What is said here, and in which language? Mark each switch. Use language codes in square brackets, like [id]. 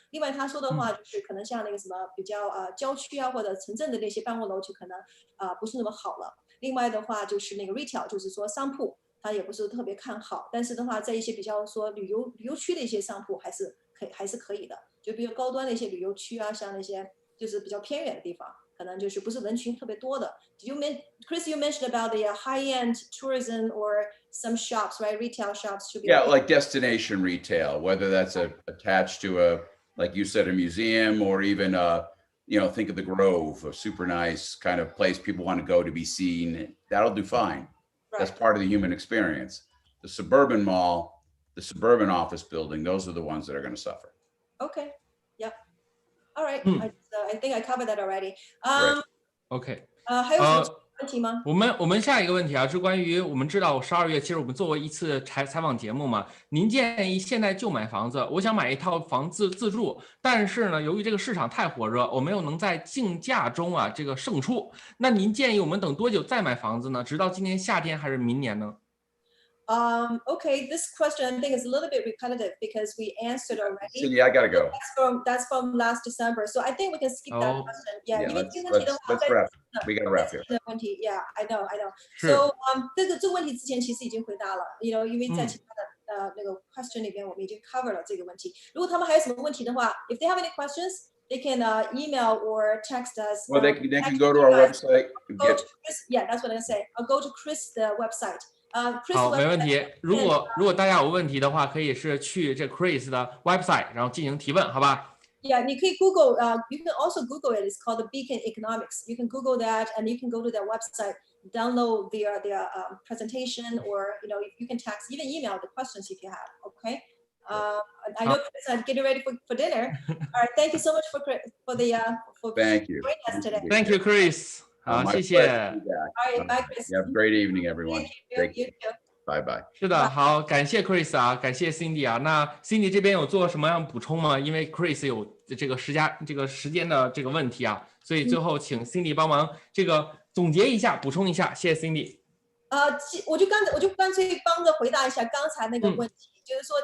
[zh] 另外他说的话就是可能像那个什么比较郊区啊或者城镇的那些办公楼就可能不是那么好了。另外的话就是那个 retail 就是说商铺他也不是特别看好，但是的话在一些比较说旅游区的一些商铺还是可以的，就比如高端的一些旅游区啊，像那些就是比较偏远的地方。可能就是不是人群特别多的。 [en] Chris, you mentioned about the high-end tourism or some shops, right? Retail shops should be. Yeah, like destination retail, whether that's attached to a, like you said, a museum, or even think of the Grove, a super nice kind of place people want to go to be seen. That'll do fine. Right. That's part of the human experience. The suburban mall, the suburban office building, those are the ones that are going to suffer. Okay. Yep. All right. I think I covered that already. OK. [zh] 还有什么问题吗？我们下一个问题啊，是关于我们知道12月，其实我们做过一次采访节目嘛。您建议现在就买房子，我想买一套房子自住，但是呢，由于这个市场太火热，我没有能在竞价中这个胜出。那您建议我们等多久再买房子呢？直到今年夏天还是明年呢？ [en] Okay, this question I think is a little bit repetitive because we answered already. Cindy, I gotta go. That's from last December, so I think we can skip that question. [zh] Yeah, 因为这个问题的话， [en] let's wrap. We gotta wrap here. [zh] 问题 [en] ，Yeah, I know. [zh] So, 这个问题之前其实已经回答了，因为在其他的那个 question 里边我们已经 cover 了这个问题。如果他们还有什么问题的话 [en] ，if they have any questions, they can email or text us. Well, they can go to our website. Yeah, that's what I say. I'll go to Chris 的 website. [zh] 好，没问题。如果大家有问题的话，可以是去这 Chris 的 website， 然后进行提问，好吧 [en] ？Yeah, [zh] 你可以 [en] Google. You can also Google it. It's called the Beacon Economics. You can Google that, and you can go to their website, download their presentation, or you can text, even email the questions if you have. Okay. I know Chris, I'm getting ready for dinner. All right. Thank you so much for Thank you. joining us today. Thank you, Chris. [zh] 好，谢谢。 [en] All right, bye, Chris. Have a great evening, everyone. Thank you. Bye bye. [zh] 是的，好，感谢 Chris 啊，感谢 Cindy 啊。那 Cindy 这边有做什么样补充吗？因为 Chris 有这个时间的这个问题啊，所以最后请 Cindy 帮忙这个总结一下，补充一下，谢谢 Cindy。我就干脆帮着回答一下刚才那个问题，就是说，